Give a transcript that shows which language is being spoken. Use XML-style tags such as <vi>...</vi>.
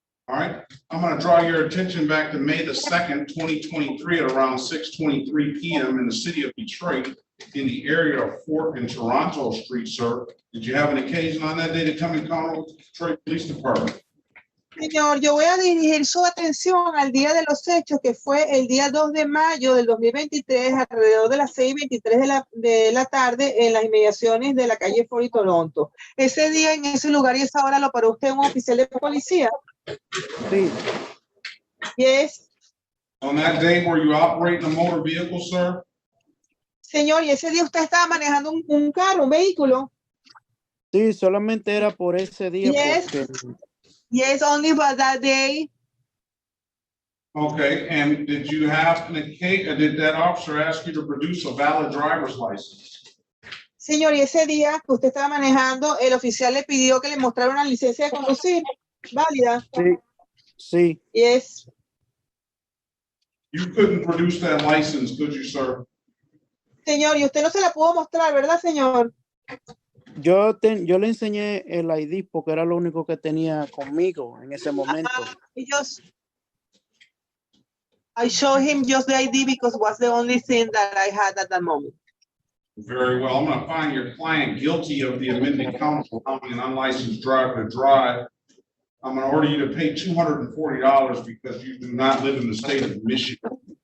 <en>All right, I'm going to draw your attention back to May the 2nd, 2023 at around 6:23 p.m. in the city of Detroit in the area of 4th and Toronto Street, sir. Did you have an occasion on that day to come in contact with the Detroit Police Department?</en> <es>Señor, yo voy a dirigir su atención al día de los hechos, que fue el día 2 de mayo del 2023, alrededor de las 6:23 de la tarde, en las inmediaciones de la calle 4 y Toronto. Ese día, en ese lugar y esa hora, ¿lo paró usted un oficial de policía? Sí.</es> <en>Yes. On that day, were you operating a motor vehicle, sir?</en> <es>Señor, ¿y ese día usted estaba manejando un carro, un vehículo? Sí, solamente era por ese día.</es> <en>Yes.</en> <es>Porque...</es> <en>Yes, only for that day. Okay, and did you have did that officer ask you to produce a valid driver's license?</en> <es>Señor, y ese día que usted estaba manejando, el oficial le pidió que le mostrara una licencia de conducir válida. Sí. Sí.</es> <en>Yes. You couldn't produce that license, could you, sir?</en> <es>Señor, y usted no se la pudo mostrar, ¿verdad, señor? Yo le enseñé el ID porque era lo único que tenía conmigo en ese momento.</es> <en>I showed him just the ID because it was the only thing that I had at that moment. Very well. I'm going to find your client guilty of the amended count of allowing an unlicensed driver to drive. I'm going to order you to pay $240 because you do not live in the state of Michigan.</en>